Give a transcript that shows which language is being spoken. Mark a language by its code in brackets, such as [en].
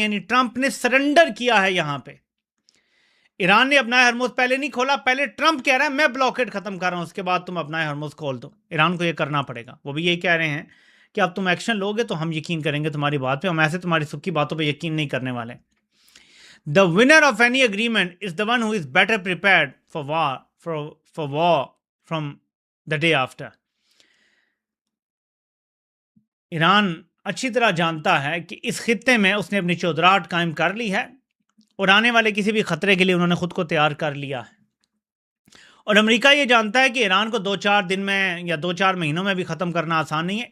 [ur] یعنی ٹرمپ نے سرنڈر کیا ہے یہاں پہ. ایران نے اپنا ہرمز پہلے نہیں کھولا, پہلے ٹرمپ کہہ رہا ہے میں بلاکیڈ ختم کر رہا ہوں, اس کے بعد تم اپنا ہرمز کھول دو. ایران کو یہ کرنا پڑے گا. وہ بھی یہی کہہ رہے ہیں کہ اب تم ایکشن لو گے تو ہم یقین کریں گے تمہاری بات پہ, ہم ایسے تمہاری سب کی باتوں پہ یقین نہیں کرنے والے. [en] The winner of any agreement is the one who is better prepared for war from the day after. [ur] Iran اچھی طرح جانتا ہے کہ اس خطے میں اس نے اپنی چودراہٹ قائم کر لی ہے, اور آنے والے کسی بھی خطرے کے لیے انہوں نے خود کو تیار کر لیا ہے. اور امریکہ یہ جانتا ہے کہ ایران کو 2-4 دن میں یا 2-4 مہینوں میں بھی ختم کرنا آسان نہیں ہے.